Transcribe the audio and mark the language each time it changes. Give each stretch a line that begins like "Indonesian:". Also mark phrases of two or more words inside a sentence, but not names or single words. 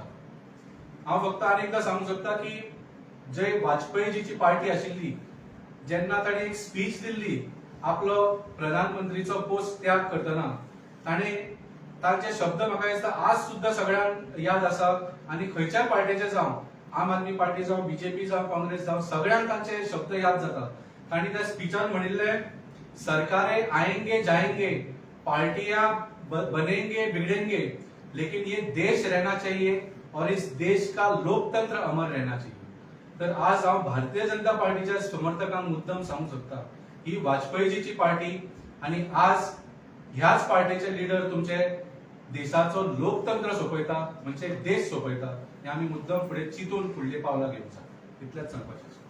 Konkani: हांव फक्त आनी एकदां सांगूंक सोदता की जय वाजपेयीजीची पार्टी आशिल्ली, जेन्ना ताणी एक स्पीच दिल्ली आपलो प्रधानमंत्रीचो पोस्ट त्याग करतना, ताणे तांचे शब्द म्हाका दिसता आज सुद्धा सगळ्यांक याद आसा. आनी खंयच्याय पार्टीचे जावं, आम आदमी पार्टी जावं, बीजेपी जावं, काँग्रेस जावं, सगळ्यांक तांचे शब्द याद जाता. ताणी त्या स्पीचान म्हणिल्ले,
Hindi: सरकारें आएंगे जाएंगे, पार्टियां बनेंगे बिगड़ेंगे, लेकिन ये देश रहना चाहिए और इस देश का लोकतंत्र अमर रहना चाहिए.
Konkani: तर आज हांव भारतीय जनता पार्टीच्या समर्थकांक मुद्दम सांगू शकता ही वाजपेयीजीची पार्टी आणि आज ह्याच पार्टीचे लिडर तुमचे देशाचो लोकतंत्र सोपयता म्हणजे देश सोपयता हे आम्ही मुद्दम फुडें चिंतून फुडली पावलां घेवचा इतलेंच सांगपाचें.